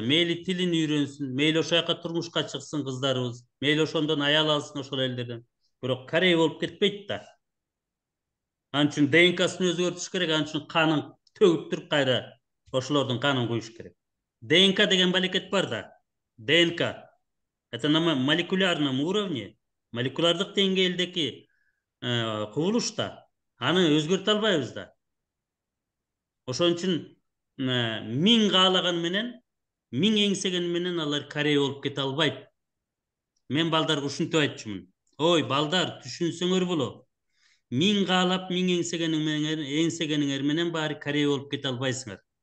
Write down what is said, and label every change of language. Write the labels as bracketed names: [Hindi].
[Kyrgyz] Мейли тилин үйрөнсүн, мейли ошол жака турмушка чыксын кыздарыбыз, мейли ошондон аял алсын ошол элдерден. Бирок Корей болуп кетпейт да. Анын үчүн ДНК-сын өзгөртүш керек, анын үчүн канын төгүп туруп кайра ошолордун канын куюш керек. ДНК деген балекет бар да. ДНК. [Russian] Это на молекулярном уровне, [Kyrgyz] молекулярдык деңгээлдеги кубулуш да. Аны өзгөртө албайбыз да. Ошон үчүн миң каалаган менен, миң эңсеген менен алар Корей болуп кете албайт. Мен балдарга ушинтип айтчумун. Ой, балдар, түшүнсөңөр болот. Миң каалап, миң эңсегениңер менен баары Корей болуп кете албайсыңар.